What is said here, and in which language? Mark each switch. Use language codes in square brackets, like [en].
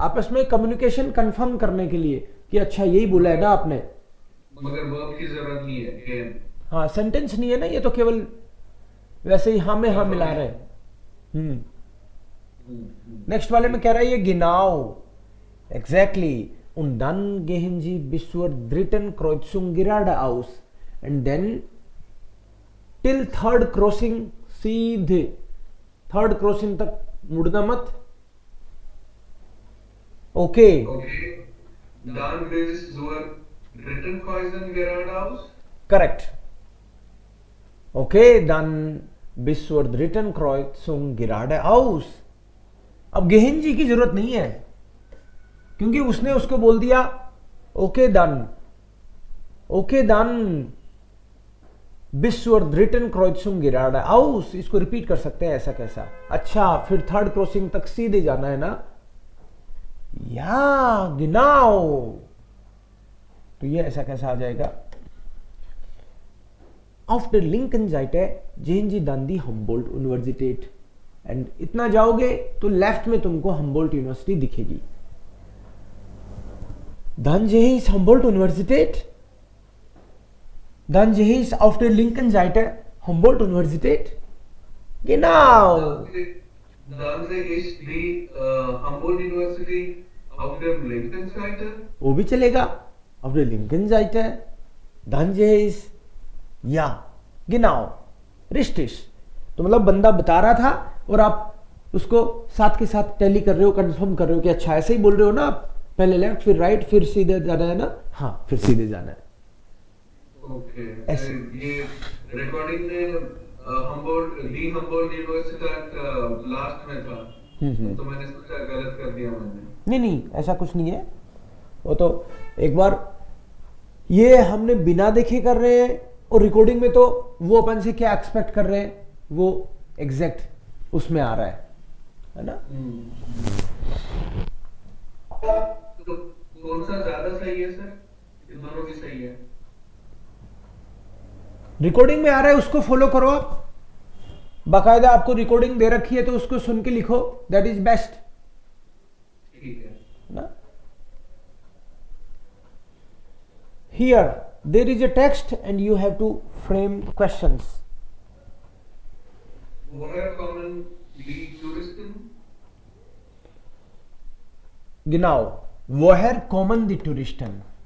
[hi] आपस में communication confirm करने के लिए कि अच्छा यही बोला है ना आपने, मगर वर्ब की जरूरत नहीं है गेन। हाँ सेंटेंस नहीं है ना, ये तो केवल वैसे ही हाँ में हाँ मिला रहे हैं। नेक्स्ट वाले में कह रहा है ये गिनाओ, exactly. [de] Und dann gehen Sie bis zur dritten Kreuzung geradeaus [en] and then till third crossing [hi] सीधे, थर्ड क्रॉसिंग तक मुड़ना मत। [en] Okay Okay. [de] Dann bis zur dritten Kreuzung geradeaus? [en] Correct. [de] ओके dann bis zur dritten Kreuzung geradeaus। [hi] अब गेहन जी की जरूरत नहीं है क्योंकि उसने उसको बोल दिया okay done, okay done [de] bis zur dritten Kreuzung geradeaus। [hi] इसको रिपीट कर सकते हैं ऐसा कैसा। अच्छा फिर थर्ड क्रॉसिंग तक सीधे जाना है ना, या गिनाओ, तो ये ऐसा कैसा आ जाएगा। [de] Auf der linken Seite sehen Sie dann die Humboldt Universität [hi] and इतना जाओगे तो लेफ्ट में तुमको हम्बोल्ट यूनिवर्सिटी दिखेगी। [de] Dann sehe ich Humboldt Universität, dann sehe ich auf der linken Seite Humboldt Universität, genau। Dann sehe ich die Humboldt University auf der linken Seite। [hi] वो भी चलेगा, [de] auf der linken Seite, dann sehe ich, ja genau richtig। [hi] तो मतलब बंदा बता रहा था और आप उसको साथ के साथ टैली कर रहे हो, कंफर्म कर रहे हो कि अच्छा ऐसे ही बोल रहे हो ना आप, पहले लेफ्ट फिर राइट फिर सीधे जाना है ना, हाँ फिर सीधे जाना है। [en] okay, [hi] ऐसे। ये रिकॉर्डिंग में हम्बोल्ड यूनिवर्सिटी लास्ट में था, तो मैंने सोचा गलत कर दिया मैंने। नहीं ऐसा कुछ नहीं है, वो तो एक बार ये हमने बिना देखे कर रहे हैं, और रिकॉर्डिंग में तो वो अपन से क्या एक्सपेक्ट कर रहे हैं वो एग्जैक्ट उसमें आ रहा है ना। तो कौन सा ज्यादा सही है सर? इन दोनों भी सही है। रिकॉर्डिंग में आ रहा है उसको फॉलो करो आप, बाकायदा आपको रिकॉर्डिंग दे रखी है तो उसको सुन के लिखो, दैट इज बेस्ट। ठीक है ना। [en] Here there is a text and you have to frame questions. [de] Woher kommen die Touristen? Genau. Woher kommen die Touristen?